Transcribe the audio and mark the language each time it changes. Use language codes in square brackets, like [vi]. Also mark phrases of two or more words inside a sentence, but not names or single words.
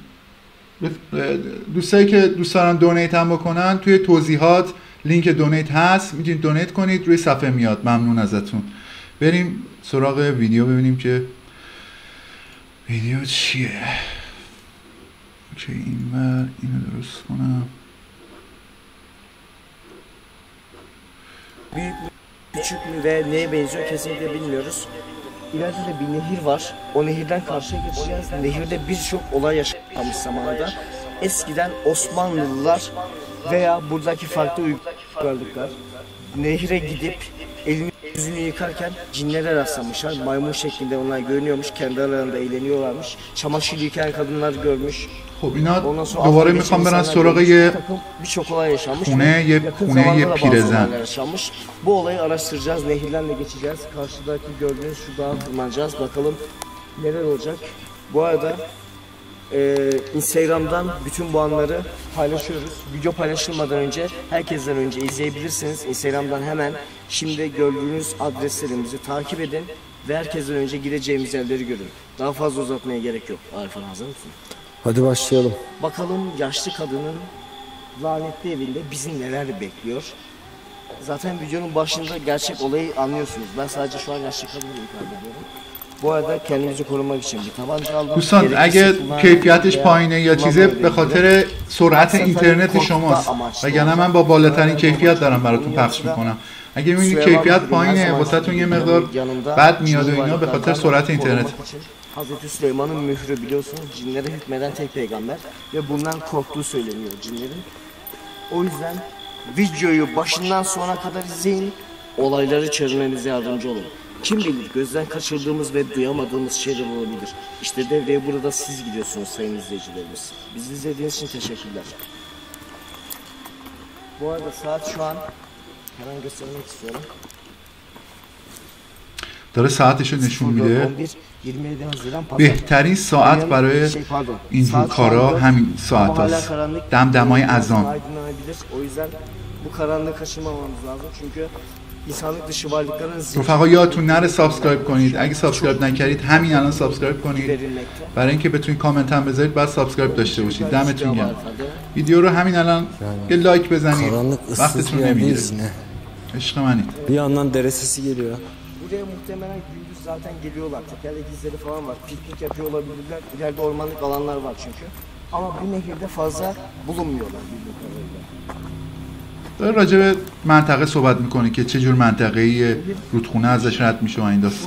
[fa] دوستایی که دوست دارن دونیت هم بکنن توی توضیحات [en] link donate [fa] هست، میتونید دونیت کنید، روی صفحه میاد. ممنون ازتون. بریم سراغ ویدیو ببینیم که ویدیو چیه. اوکی اینو درست کنم. [tr] Büyük mü, küçük mü ve neye benziyor kesinlikle bilmiyoruz. İleride de bir nehir var. O nehirden karşıya geçeceğiz. Nehirde birçok olay yaşanmış zamanında. Eskiden Osmanlılılar veya buradaki farklı uygarlıklar nehire gidip elini yüzünü yıkarken cinlere rastlamışlar. Maymun şeklinde onlar görünüyormuş. Kendi aralarında eğleniyorlarmış. Çamaşır yıkayan kadınlar görmüş. [fa] خب اینا دوباره میخوام برن سراغ یه خونه یه پیرزن. [tr] Bu olayı araştıracağız. Nehirlerle geçeceğiz. Karşıdaki gördüğünüz şu dağa tırmanacağız. Bakalım neler olacak. Bu arada Instagram'dan bütün bu anları paylaşıyoruz. Video paylaşılmadan önce, herkesten önce izleyebilirsiniz. Instagram'dan hemen şimdi gördüğünüz adreslerimizi takip edin ve herkesten önce gideceğimiz yerleri görün. Daha fazla uzatmaya gerek yok. Arifan hazır mısın? Hadi başlayalım. Bakalım yaşlı kadının lanetli evinde bizi neler bekliyor. Zaten videonun başında gerçek olayı anlıyorsunuz. Ben sadece şu an yaşlı kadını ifade ediyorum. Bu arada kendimizi korumak için bir tabanca aldım. [fa] دوستان اگه کیفیتش پایینه یا چیزه به خاطر سرعت اینترنت شماست، وگرنه من با بالاترین کیفیت دارم براتون پخش میکنم. اگه میبینید کیفیت پایینه واسهتون یه مقدار بد میاد و اینا به خاطر سرعت اینترنت. [tr] Hazreti Süleyman'ın mührü biliyorsunuz cinlere hükmeden tek peygamber ve bundan korktuğu söyleniyor cinlerin. O yüzden videoyu başından sona kadar izleyin, olayları çözmenize yardımcı olun. Kim bilir gözden kaçırdığımız ve duyamadığımız şeyler olabilir. İşte devreye burada siz gidiyorsunuz sayın izleyicilerimiz. Bizi izlediğiniz için teşekkürler. Bu arada saat şu an hemen göstermek istiyorum. [fa] داره ساعتشو نشون میده. بهترین ساعت برای اینجور کارا همین ساعت هست. دمدمای اذان. [tr] O yüzden bu karanlığı kaçırmamamız lazım çünkü insanlık dışı varlıkların [fa] رفقا یادتون نره سابسکرایب کنید. اگه سابسکرایب نکردید همین الان سابسکرایب کنید. برای اینکه بتونید کامنت هم بذارید بعد سابسکرایب داشته باشید. دمتون گرم. ویدیو رو همین الان یه لایک بزنید. وقتتون نمیگیره. عشق منید. [tr] Bir yandan dere sesi geliyor. Buraya muhtemelen gündüz zaten geliyorlar. Tekerlek izleri falan var. Piknik yapıyor olabilirler. İleride ormanlık alanlar var çünkü. Ama bu nehirde fazla bulunmuyorlar bildiğim kadarıyla. [fa] داره راجع به منطقه صحبت میکنه که چه جور منطقه‌ای رودخونه ازش رد میشه و این داستانا.